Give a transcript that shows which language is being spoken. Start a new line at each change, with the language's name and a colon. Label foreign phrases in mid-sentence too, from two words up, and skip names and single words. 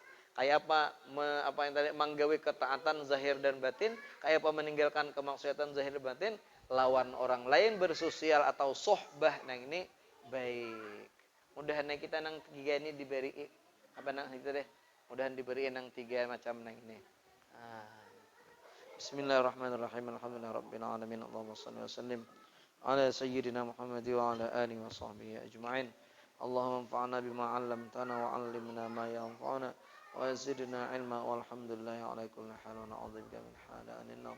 Banjar: Kayak apa yang tadi manggawi ketaatan zahir dan batin, kayak apa meninggalkan kemaksiatan zahir dan batin, lawan orang lain bersosial atau sohbah nang ini baik. Mudahan kita nang 3 ini diberi apa nang itu deh. Mudahan diberi nang 3 macam nang ini.
Arabic: بسم الله الرحمن الرحيم الحمد لله رب العالمين. اللهم صل وسلم على سيدنا محمد وعلى آله وصحبه أجمعين. اللهم انفعنا بما علمتنا وعلمنا ما ينفعنا وزدنا علما والحمد لله على كل حال ونعوذ بك من حال النار.